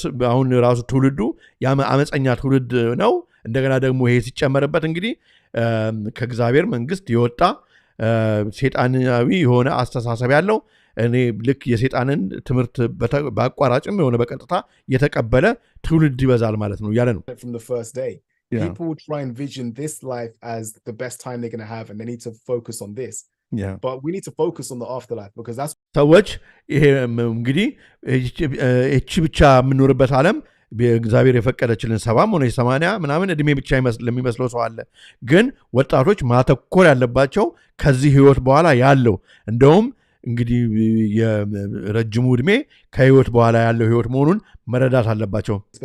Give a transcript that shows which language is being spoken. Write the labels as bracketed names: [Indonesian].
[Amharic] አሁን ራሱ ትውልዱ አመፀኛ ትውልድ ነው እንደገና ደግሞ ይሄ ሲጨመርበት እንግዲህ ከእግዚአብሔር መንግስት የወጣ ሴጣናዊ የሆነ አስተሳሰብ ያለው እኔ ልክ የሴጣንን ትምህርት በአቋራጭም የሆነ በቀጥታ የተቀበለ ትውልድ ይበዛል ማለት ነው ያለ ነው [English] from the first day people try and vision this life as the best time they're going to have and they need to focus on this but we need to focus on the afterlife because that's [Amharic] ሰዎች ይሄ እንግዲህ እቺ ብቻ የምንኖርበት ዓለም እግዚአብሔር የፈቀደችልን 70 ሆነ 80 ምናምን እድሜ ብቻ ለሚመስለው ሰው አለ ግን ወጣቶች ማተኮር ያለባቸው ከዚህ ህይወት በኋላ ያለው እንደውም እንግዲህ የረጅሙ እድሜ ከህይወት በኋላ ያለው ህይወት መሆኑን መረዳት አለባቸው